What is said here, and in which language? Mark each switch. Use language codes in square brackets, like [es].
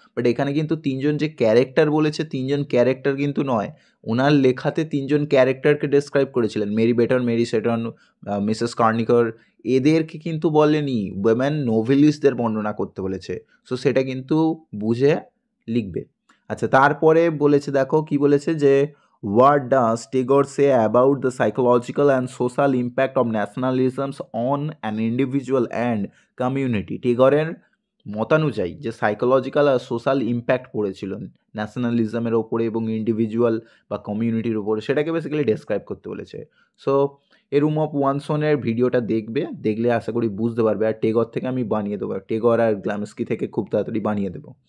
[bn] But এখানে কিন্তু 3জন যে ক্যারেক্টার বলেছে, 3জন ক্যারেক্টার কিন্তু নয়, ওনার লেখাতে 3জন ক্যারেক্টারকে ডেসক্রাইব করেছিলেন, Mary button, Mary Satan, Mrs কার্নিকার, এদেরকে কিন্তু বলেনি, ওয়েমেন নোভেলিস্টদের বর্ণনা করতে বলেছে। সো সেটা কিন্তু বুঝে লিখবে। আচ্ছা, তারপরে বলেছে দেখো কি বলেছে, যে [en] What does Tagore say about the psychological and social impact of nationalisms on an individual and community? [bn] টেগরের মতানুযায়ী যে সাইকোলজিক্যাল আর সোশ্যাল ইম্প্যাক্ট পড়েছিল ন্যাশনালিজমের ওপরে এবং ইন্ডিভিজুয়াল বা কমিউনিটির ওপরে, সেটাকে বেসিক্যালি ডেসক্রাইব করতে বলেছে। সো এ রুম অফ ওয়ানসনের ভিডিওটা দেখলে আশা করি বুঝতে পারবে। আর টেগর থেকে আমি বানিয়ে দেবো, টেগর আর গ্লামস্কি থেকে খুব তাড়াতাড়ি বানিয়ে দেবো।